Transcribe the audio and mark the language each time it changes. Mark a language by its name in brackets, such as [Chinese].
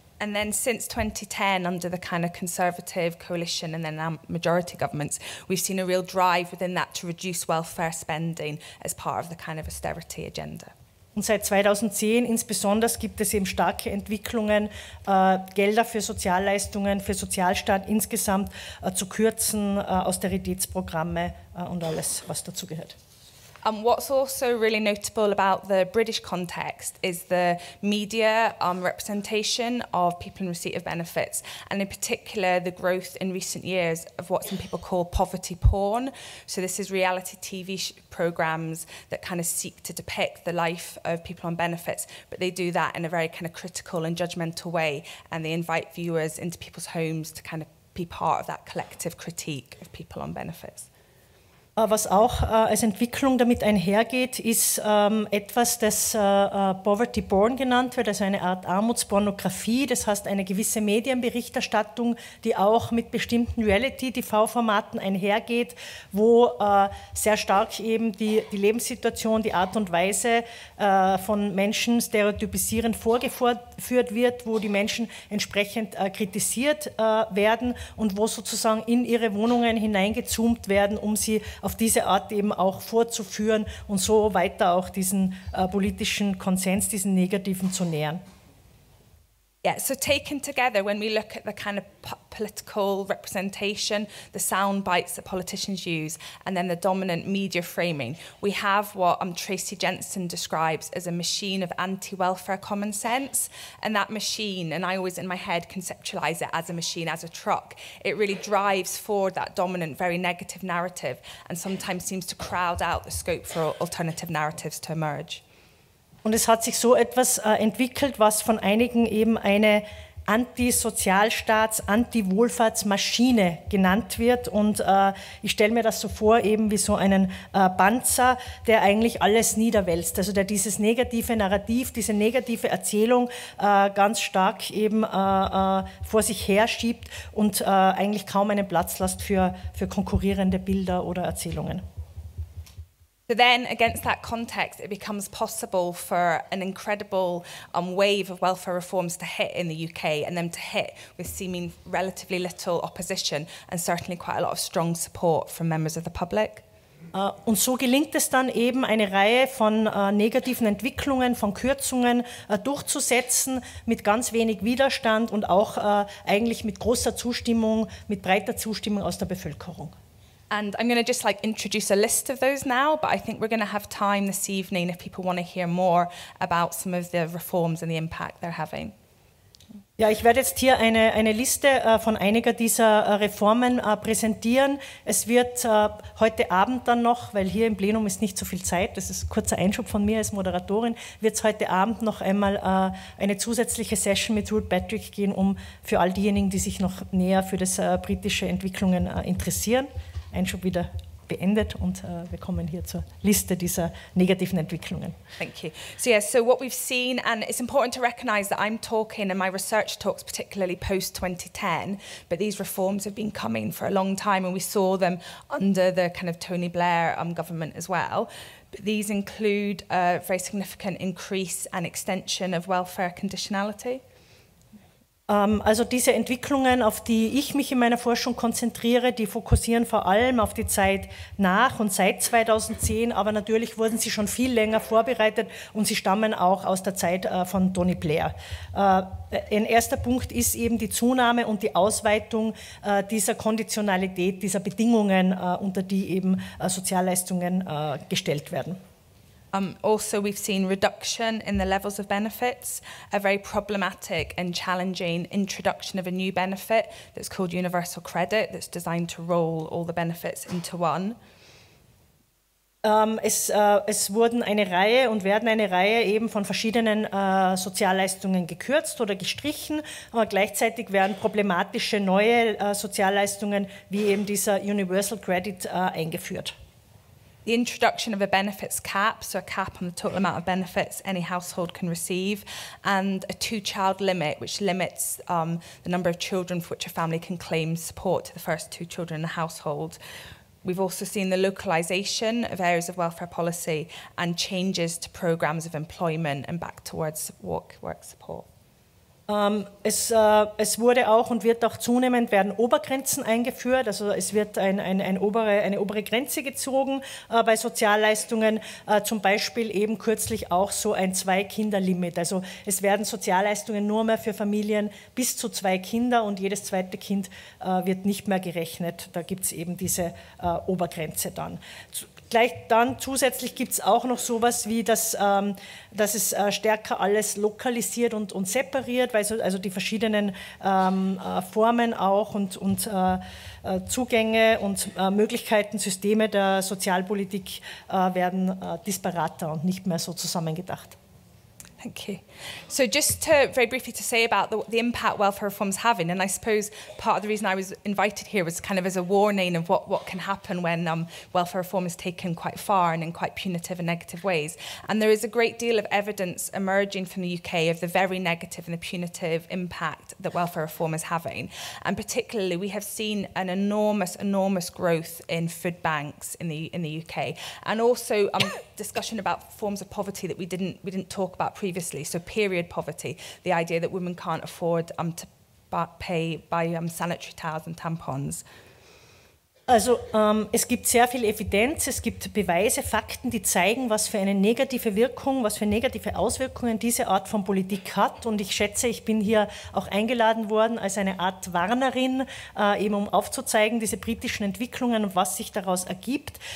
[English] And then since 2010, under the kind of Conservative coalition and then now majority governments, we've seen a real drive within that to reduce welfare spending as part of the kind of austerity agenda. [German] Und seit 2010 insbesondere gibt es eben starke Entwicklungen, Gelder für Sozialleistungen, für Sozialstaat insgesamt zu kürzen, Austeritätsprogramme und alles, was dazu gehört. [English] What's also really notable about the British context is the media representation of people in receipt of benefits, and in particular the growth in recent years of what some people call poverty porn. So this is reality TV programs that kind of seek to depict the life of people on benefits, but they do that in a very kind of critical and judgmental way, and they invite viewers into people's homes to kind of be part of that collective critique of people on benefits. [German] Was auch als Entwicklung damit einhergeht, ist etwas, das Poverty Porn genannt wird, also eine Art Armutspornografie. Das heißt, eine gewisse Medienberichterstattung, die auch mit bestimmten Reality-TV-Formaten einhergeht, wo sehr stark eben die Lebenssituation, die Art und Weise von Menschen stereotypisierend vorgeführt wird, wo die Menschen entsprechend kritisiert werden und wo sozusagen in ihre Wohnungen hineingezoomt werden, um sie auf diese Art eben auch vorzuführen und so weiter auch diesen politischen Konsens, diesen negativen zu nähern. [English] Yeah, so taken together, when we look at the kind of political representation, the sound bites that politicians use, and then the dominant media framing, we have what Tracy Jensen describes as a machine of anti-welfare common sense. And that machine, and I always in my head conceptualize it as a machine, as a truck, it really drives forward that dominant, very negative narrative and sometimes seems to crowd out the scope for alternative narratives to emerge. [German] Und es hat sich so etwas entwickelt, was von einigen eben eine Anti-Sozialstaats-, Anti-Wohlfahrtsmaschine genannt wird. Und ich stelle mir das so vor, eben wie so einen Panzer, der eigentlich alles niederwälzt. Also der dieses negative Narrativ, diese negative Erzählung ganz stark eben vor sich her schiebt und eigentlich kaum einen Platz lässt für konkurrierende Bilder oder Erzählungen. [English] So then, against that context, it becomes possible for an incredible wave of welfare reforms to hit in the UK and then to hit with seeming relatively little opposition and certainly quite a lot of strong support from members of the public. [German] Und so gelingt es dann eben, eine Reihe von negativen Entwicklungen, von Kürzungen durchzusetzen mit ganz wenig Widerstand und auch eigentlich mit großer Zustimmung, mit breiter Zustimmung aus der Bevölkerung. [English] And I'm going to just introduce a list of those now, but I think we're going to have time this evening if people want to hear more about some of the reforms and the impact they're having. [German] Ja, ich werde jetzt hier eine Liste von einiger dieser Reformen präsentieren. Es wird heute Abend dann noch, weil hier im Plenum ist nicht so viel Zeit, das ist ein kurzer Einschub von mir als Moderatorin, wird es heute Abend noch einmal eine zusätzliche Session mit Ruth Patrick gehen, um für all diejenigen, die sich noch näher für das britische Entwicklungen interessieren. Einschub wieder beendet und wir kommen hier zur Liste dieser negativen Entwicklungen. [English] Thank you. So yeah, so what we've seen, and it's important to recognise that I'm talking and my research talks particularly post-2010, but these reforms have been coming for a long time and we saw them under the kind of Tony Blair government as well. But these include a very significant increase and extension of welfare conditionality. [German] Also diese Entwicklungen, auf die ich mich in meiner Forschung konzentriere, die fokussieren vor allem auf die Zeit nach und seit 2010, aber natürlich wurden sie schon viel länger vorbereitet und sie stammen auch aus der Zeit von Tony Blair. Ein erster Punkt ist eben die Zunahme und die Ausweitung dieser Konditionalität, dieser Bedingungen, unter die eben Sozialleistungen gestellt werden. [English] Also, we've seen reduction in the levels of benefits, a very problematic and challenging introduction of a new benefit that's called universal credit, that's designed to roll all the benefits into one. [German] Es wurden eine Reihe und werden eine Reihe eben von verschiedenen Sozialleistungen gekürzt oder gestrichen, aber gleichzeitig werden problematische neue Sozialleistungen wie eben dieser Universal Credit eingeführt. [English] The introduction of a benefits cap, so a cap on the total amount of benefits any household can receive, and a two-child limit, which limits the number of children for which a family can claim support to the first two children in the household. We've also seen the localisation of areas of welfare policy and changes to programmes of employment and back towards work support. [German] Es wurde auch und wird auch zunehmend werden Obergrenzen eingeführt, also es wird eine obere Grenze gezogen bei Sozialleistungen, zum Beispiel eben kürzlich auch so ein 2-Kinder-Limit. Also es werden Sozialleistungen nur mehr für Familien bis zu 2 Kinder und jedes zweite Kind wird nicht mehr gerechnet. Da gibt es eben diese Obergrenze dann. Gleich dann zusätzlich gibt es auch noch sowas wie, dass es stärker alles lokalisiert und separiert, weil also die verschiedenen Formen auch und Zugänge und Möglichkeiten, Systeme der Sozialpolitik werden disparater und nicht mehr so zusammengedacht. [English] Thank you. So just to very briefly to say about the impact welfare reform's having, and I suppose part of the reason I was invited here was kind of as a warning of what can happen when welfare reform is taken quite far and in quite punitive and negative ways. And there is a great deal of evidence emerging from the UK of the very negative and the punitive impact that welfare reform is having. And particularly we have seen an enormous growth in food banks in the UK, and also discussion about forms of poverty that we didn't talk about previously. So period poverty, the idea that women can't afford to buy sanitary towels and tampons. [German] Also es gibt sehr viel Evidenz, es gibt Beweise, Fakten, die zeigen, was für eine negative Wirkung, was für negative Auswirkungen diese Art von Politik hat. Und ich schätze, ich bin hier auch eingeladen worden als eine Art Warnerin, eben um aufzuzeigen, diese britischen Entwicklungen und was sich daraus ergibt.